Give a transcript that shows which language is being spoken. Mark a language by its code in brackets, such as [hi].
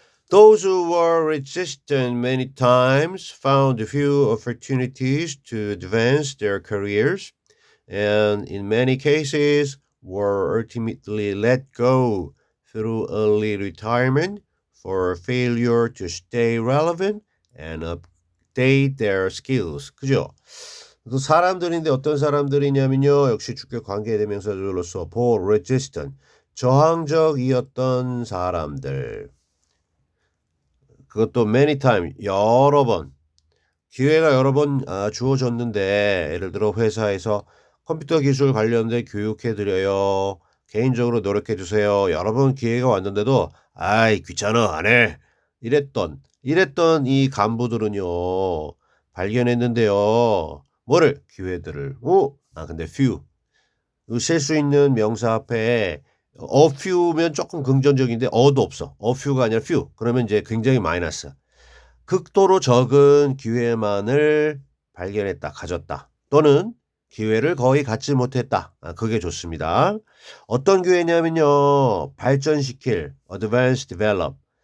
[en] Those who were resistant many times found few opportunities to advance their careers and in many cases were ultimately let go through early retirement for failure to stay relevant and update their skills. [ko] 그죠? 또 사람들인데 어떤 사람들이냐면요. 역시 주격 관계대명사절로서 for resistant, 저항적이었던 사람들. 그것도 many time, 여러 번. 기회가 여러 번 주어졌는데 예를 들어 회사에서 컴퓨터 기술 관련된 교육해드려요. 개인적으로 노력해주세요. 여러 번 기회가 왔는데도 아이 귀찮아 안 해. 이랬던 이 간부들은요. 발견했는데요. 뭐를? 기회들을. 근데 few. 셀 수 있는 명사 앞에 a few면 조금 긍정적인데 어도 없어. a few가 아니라 few. 그러면 이제 굉장히 마이너스. 극도로 적은 기회만을 발견했다, 가졌다. 또는 기회를 거의 갖지 못했다. 그게 좋습니다. 어떤 기회냐면요. 발전시킬, advance, develop.